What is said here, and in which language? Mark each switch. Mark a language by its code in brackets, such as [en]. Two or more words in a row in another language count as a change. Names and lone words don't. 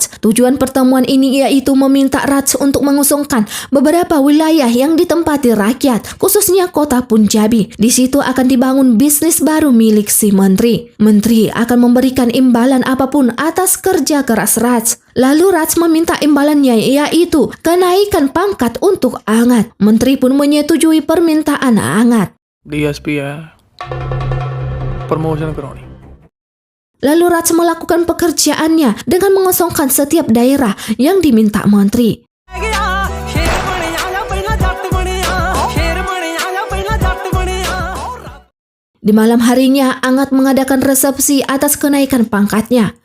[id] Tujuan pertemuan ini yaitu meminta Raj untuk mengusungkan beberapa wilayah yang ditempati rakyat, khususnya kota Punjabi. Di situ akan dibangun bisnis baru milik si menteri. Menteri akan memberikan imbalan apapun atas kerja keras Raj. Lalu Raj meminta imbalannya yaitu kenaikan pangkat untuk Angat. Menteri pun menyetujui permintaan Angat. [hi] DSP है प्रमोशन करानी। [id] Lalu Raj melakukan pekerjaannya dengan mengosongkan setiap daerah yang diminta menteri. Di malam harinya, Angat mengadakan resepsi atas kenaikan pangkatnya.